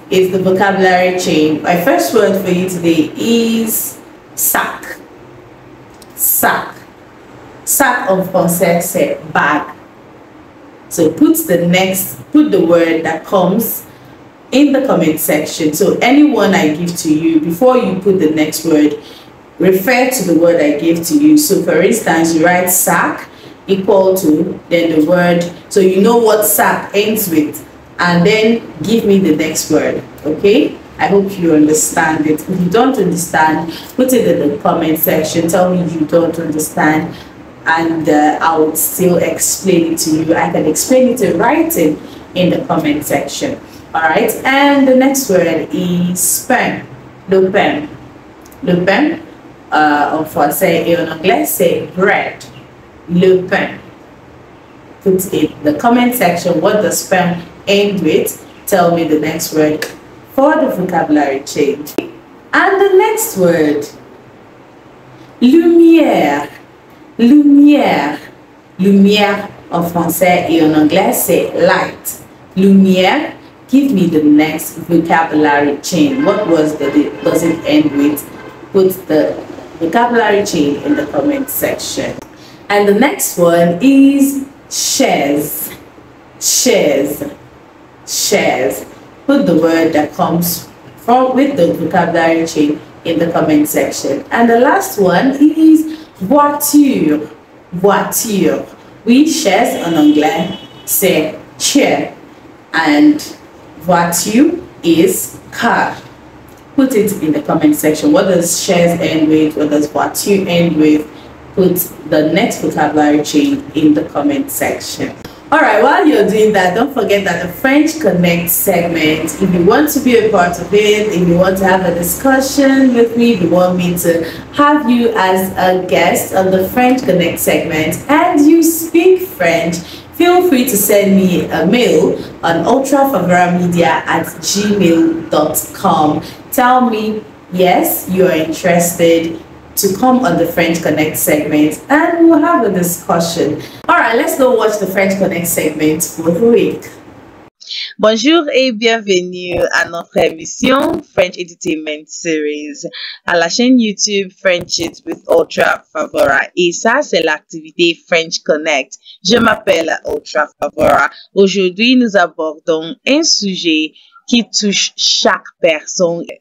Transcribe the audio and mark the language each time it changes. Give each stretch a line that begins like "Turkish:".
English: It's the vocabulary chain. My first word for you today is sac.
French: Sac. Sac en français, c'est bag.
English: So put the word that comes in the comment section. So anyone I give to you, before you put the next word, refer to the word I give to you. So for instance, you write sac equal to, then the word, so you know what sac ends with, and then give me the next word, okay? I hope you understand it. If you don't understand, put it in the comment section. Tell me you don't understand, and I will still explain it to you. I can explain it in writing in the comment section. All right, and the next word is pain.
French: Le pain. Le pain, en français et en anglais, c'est bread. Le pain.
English: Put it in the comment section. What does pain end with? Tell me the next word for the vocabulary change. And the next word, lumière.
French: Lumière. Lumière en français et en anglais, c'est light.
English: Lumière. Give me the next vocabulary chain. What does it end with? Put the vocabulary chain in the comment section. And the next one is shares. Shares. Shares. Put the word that comes with the vocabulary chain in the comment section. And the last one is voiture. Voiture.
French: Oui, chaise en anglais, c'est chair.
English: And voiture is car. Put it in the comment section. What does shares end with? What does voiture end with? Put the next vocabulary chain in the comment section. Alright, while you're doing that, don't forget that the French Connect segment, if you want to be a part of it, if you want to have a discussion with me, if you want me to have you as a guest on the French Connect segment and you speak French, feel free to send me a mail on ultrafavoramedia@gmail.com. Tell me, yes, you are interested to come on the French Connect segment and we'll have a discussion. All right, let's go watch the French Connect segment for the week.
French: Bonjour et bienvenue à notre émission French Entertainment Series à la chaîne YouTube French It with Ultra Favora. Et ça, c'est l'activité French Connect. Je m'appelle Ultra Favora. Aujourd'hui, nous abordons un sujet qui touche chaque personne.